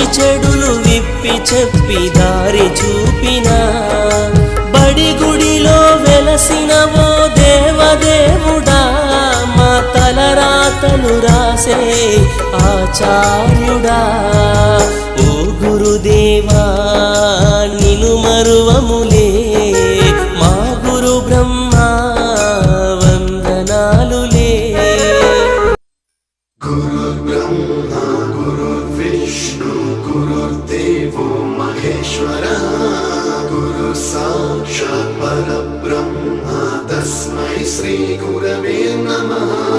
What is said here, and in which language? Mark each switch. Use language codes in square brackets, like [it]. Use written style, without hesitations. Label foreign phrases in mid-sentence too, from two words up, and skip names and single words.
[te] చెడులు విప్పి చెప్పి దారి చూపిన బడి గుడిలో వెలసినవో దేవదేవుడా మా తలరాతలు రాసే ఆచార్యుడా ఓ గురుదేవా నిను మరువములే మా గురు బ్రహ్మ వందనాలులే [sa] గురు బ్రహ్మ గురు విష్ణు గురుదేవో మహేశ్వర గురు సాక్షాత్ పరబ్రహ్మ తస్మై శ్రీ గురవే నమః